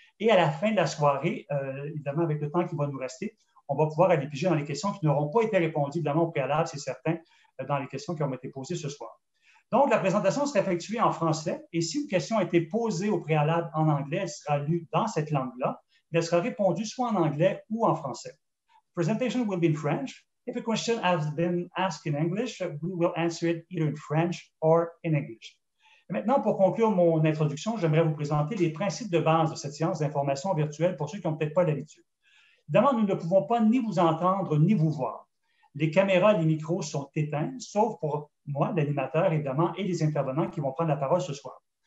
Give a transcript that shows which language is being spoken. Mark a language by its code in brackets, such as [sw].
[fr] Et à la fin de la soirée, évidemment, avec le temps qui va nous rester, on va pouvoir aller piger dans les questions qui n'auront pas été répondues, évidemment, au préalable, c'est certain, dans les questions qui ont été posées ce soir. Donc, la présentation sera effectuée en français, et si une question a été posée au préalable en anglais, elle sera lue dans cette langue-là, mais elle sera répondue soit en anglais ou en français. [en] The presentation will be in French. If a question has been asked in English, we will answer it either in French or in English. [fr] Et maintenant, pour conclure mon introduction, j'aimerais vous présenter les principes de base de cette séance d'information virtuelle pour ceux qui n'ont peut-être pas l'habitude. Évidemment, nous ne pouvons pas ni vous entendre ni vous voir. Les caméras et les micros sont éteints, sauf pour moi, l'animateur, évidemment, et les intervenants qui vont prendre la parole ce soir.